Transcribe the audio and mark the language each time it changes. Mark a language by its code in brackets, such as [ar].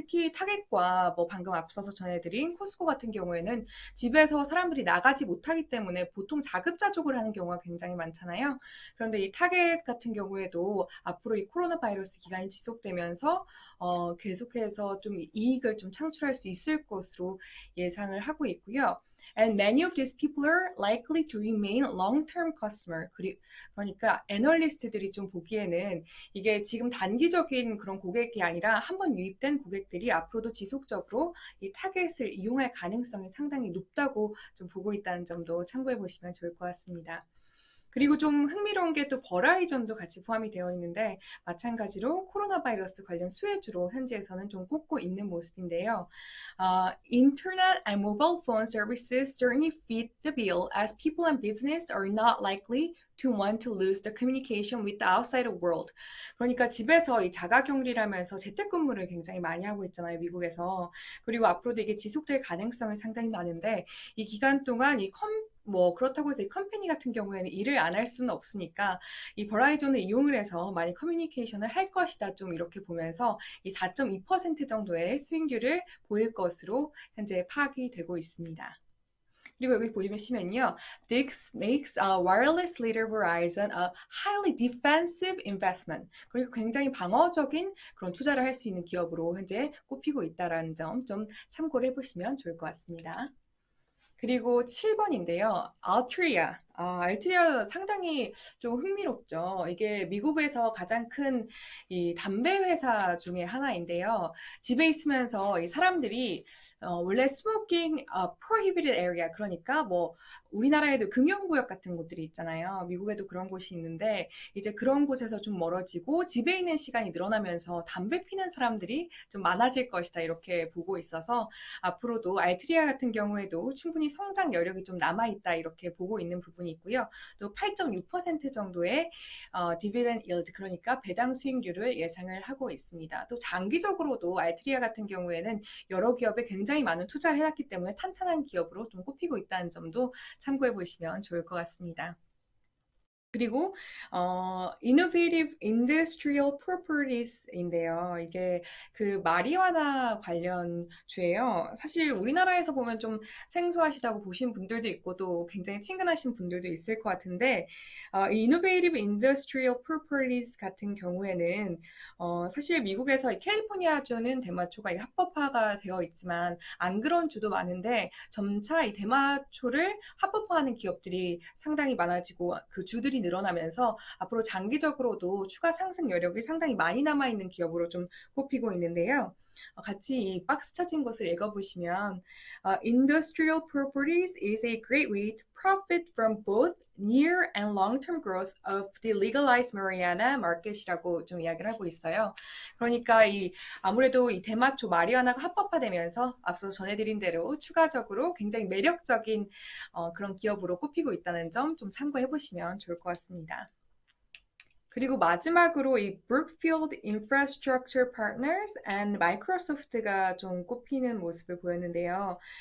[ko] 특히 타겟과 뭐 방금 앞서서 전해드린 코스코 같은 경우에는 집에서 사람들이 나가지 못하기 때문에 보통 자급자족을 하는 경우가 굉장히 많잖아요. 그런데 이 타겟 같은 경우에도 앞으로 이 코로나 바이러스 기간이 지속되면서 계속해서 좀 이익을 좀 창출할 수 있을 것으로 예상을 하고 있고요. [en] And many of these people are likely to remain long-term customer. [ko] 그러니까 애널리스트들이 좀 보기에는 이게 지금 단기적인 그런 고객이 아니라 한번 유입된 고객들이 앞으로도 지속적으로 이 타겟을 이용할 가능성이 상당히 높다고 좀 보고 있다는 점도 참고해 보시면 좋을 것 같습니다. 그리고 좀 흥미로운 게 또 버라이전도 같이 포함이 되어 있는데 마찬가지로 코로나 바이러스 관련 수혜주로 현지에서는 좀 꼽고 있는 모습인데요. [en] Internet and mobile phone services certainly fit the bill as people and business are not likely to want to lose the communication with the outside world. [ko] 그러니까 집에서 이 자가격리라면서 재택근무를 굉장히 많이 하고 있잖아요, 미국에서. 그리고 앞으로도 이게 지속될 가능성이 상당히 많은데 이 기간 동안 뭐 그렇다고 해서 이 컴퍼니 같은 경우에는 일을 안 할 수는 없으니까 이 버라이전을 이용을 해서 많이 커뮤니케이션을 할 것이다, 좀 이렇게 보면서 이 4.2% 정도의 수익률을 보일 것으로 현재 파악이 되고 있습니다. 그리고 여기 보시면요. [en] This makes wireless leader Verizon a highly defensive investment. [ko] 그리고 굉장히 방어적인 그런 투자를 할 수 있는 기업으로 현재 꼽히고 있다라는 점 좀 참고를 해보시면 좋을 것 같습니다. 그리고 7번인데요. 알트리아. 알트리아 상당히 좀 흥미롭죠. 이게 미국에서 가장 큰 이 담배 회사 중에 하나인데요. 집에 있으면서 이 사람들이 원래 [en] smoking prohibited area [ko] 그러니까 뭐 우리나라에도 금연구역 같은 곳들이 있잖아요. 미국에도 그런 곳이 있는데 이제 그런 곳에서 좀 멀어지고 집에 있는 시간이 늘어나면서 담배 피는 사람들이 좀 많아질 것이다 이렇게 보고 있어서 앞으로도 알트리아 같은 경우에도 충분히 성장 여력이 좀 남아있다 이렇게 보고 있는 부분이 있고요. 또 8.6% 정도의 디비덴드 일드 그러니까 배당 수익률을 예상을 하고 있습니다. 또 장기적으로도 알트리아 같은 경우에는 여러 기업에 굉장히 많은 투자를 해놨기 때문에 탄탄한 기업으로 좀 꼽히고 있다는 점도 참고해 보시면 좋을 것 같습니다. 그리고 Innovative Industrial Properties인데요. 이게 그 마리화나 관련 주예요. 사실 우리나라에서 보면 좀 생소하시다고 보신 분들도 있고 또 굉장히 친근하신 분들도 있을 것 같은데 이 Innovative Industrial Properties 같은 경우에는 사실 미국에서 이 캘리포니아주는 대마초가 합법화가 되어 있지만 안 그런 주도 많은데 점차 이 대마초를 합법화하는 기업들이 상당히 많아지고 그 주들이 늘어나면서 앞으로 장기적으로도 추가 상승 여력이 상당히 많이 남아있는 기업으로 좀 꼽히고 있는데요. 같이 이 박스 쳐진 것을 읽어보시면 [en] Industrial properties is a great way to profit from both near and long-term growth of the legalized marijuana market [ko] 이라고 좀 이야기를 하고 있어요. 그러니까 아무래도 이 대마초 마리화나가 합법화되면서 앞서 전해드린 대로 추가적으로 굉장히 매력적인 그런 기업으로 꼽히고 있다는 점 좀 참고해 보시면 좋을 것 같습니다. 그리고 마지막으로 이 Brookfield Infrastructure Partners and 마이크로소프트가 좀 꼽히는 모습을 보였는데요.